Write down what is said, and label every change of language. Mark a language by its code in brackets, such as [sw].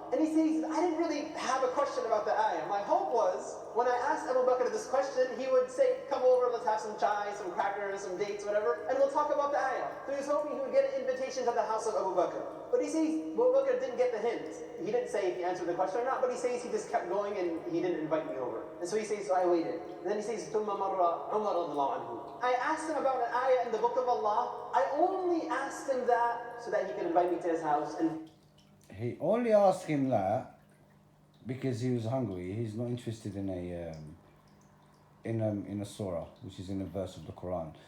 [en] And he says, I didn't really have a question about the ayah. My hope was, when I asked Abu Bakr this question, he would say, come over, let's have some chai, some crackers, some dates, whatever, and we'll talk about the ayah. So he was hoping he would get an invitation to the house of Abu Bakr. But he says Abu Bakr didn't get the hint. He didn't say if he answered the question or not, but he says he just kept going and he didn't invite me over. And so he says, so I waited. And then he says, [ar] ثُمَّ مَرَّ عُمَرَ رَضِيَ اللَّهُ عَنْهُ. [en] I asked him about an ayah in the Book of Allah. I only asked him that so that he could invite me to his house. And he only asked him that because he was hungry. He's not interested in a surah, which is in a verse of the Quran.